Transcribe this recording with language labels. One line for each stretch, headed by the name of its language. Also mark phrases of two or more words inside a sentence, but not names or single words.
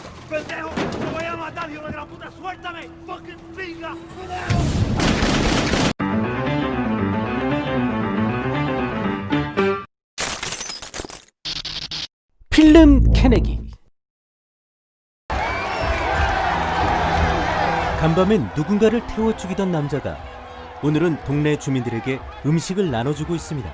Spanish: pendejo! ¡Te voy a matar, hijo de la puta! ¡Suéltame! ¡Fucking pinga!
Korean: 필름 캐내기. 간밤엔 누군가를 태워 죽이던 남자가 오늘은 동네 주민들에게 음식을 나눠주고 있습니다.